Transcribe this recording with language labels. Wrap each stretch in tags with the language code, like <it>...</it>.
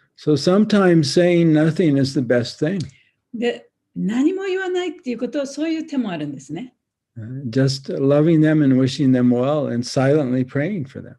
<en>So sometimes saying nothing is the best thing.</en> <ja>で、何も言わないっていうこと、そういう手もあるんですね。</ja> <en>Just loving them and wishing them well and silently praying for them.</en>